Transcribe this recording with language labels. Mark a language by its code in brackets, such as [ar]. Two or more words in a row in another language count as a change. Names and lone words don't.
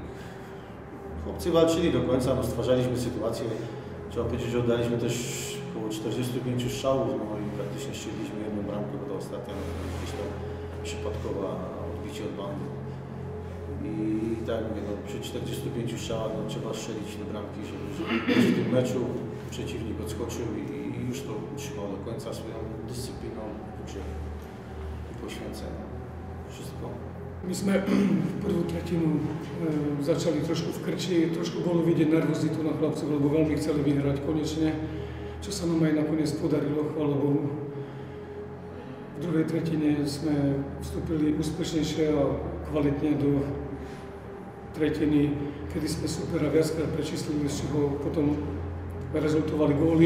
[pl] Chłopcy walczyli do końca, no, stwarzaliśmy sytuację, trzeba powiedzieć, że oddaliśmy też około 45 strzałów, no i praktycznie strzeliliśmy jedną bramkę, bo ta ostatnia gdzieś tam przypadkowa odbicie od bandy. I tak mówię, no, przy 45 strzałach no, trzeba strzelić do bramki, żeby w tym meczu przeciwnik odskoczył i już to utrzymał do końca swoją dyscypliną i poświęceniem. Wszystko. [sk] My sme prvú tretinu začali trošku v krči, trošku bolo vidieť nervozitu na chlapcov, lebo veľmi chceli vyhrať konečne, čo sa nám aj nakoniec podarilo, chvála Bohu. V druhej tretine sme vstúpili úspešnejšie a kvalitne do tretiny, kedy sme supera viackrát prečíslili, z čoho potom rezultovali góly.